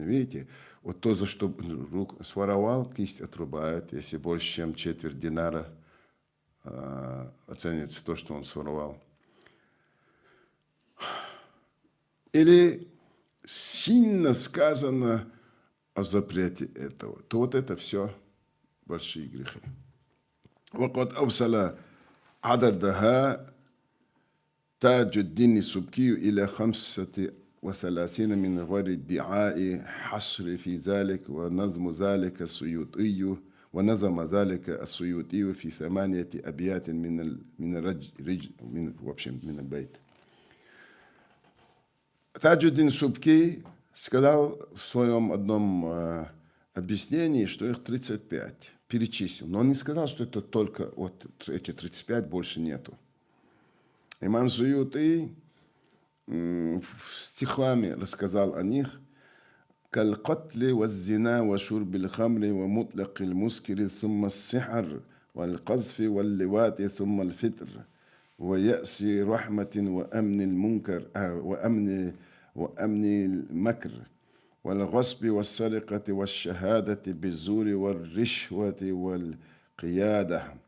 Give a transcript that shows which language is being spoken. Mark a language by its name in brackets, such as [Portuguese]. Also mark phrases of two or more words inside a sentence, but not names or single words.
[Russian] Видите, вот то, за что руку своровал, кисть отрубает, если больше, чем четверть динара оценится то, что он своровал. Или сильно сказано о запрете этого, то вот это все большие грехи. [Arabic] وقد أوصل عددها تاج الدين السبكي إلى 35 من غير ادعاء حصر في ذلك ونظم ذلك السيوطي في 8 أبيات من البيت. [Russian] Таджуддин Субки сказал в своем одном объяснении, что их 35, перечислил. Но он не сказал, что это только вот эти 35, больше нету. Имам Суюти стихами рассказал о них. [Arabic] كالقتل والزنا وشرب الخمر ومطلق المسكر ثم السحر والقذف واللواط ثم الفطر ويأس رحمة وأمن المنكر وأمن المكر والغصب والسرقة والشهادة بالزور والرشوة والقيادة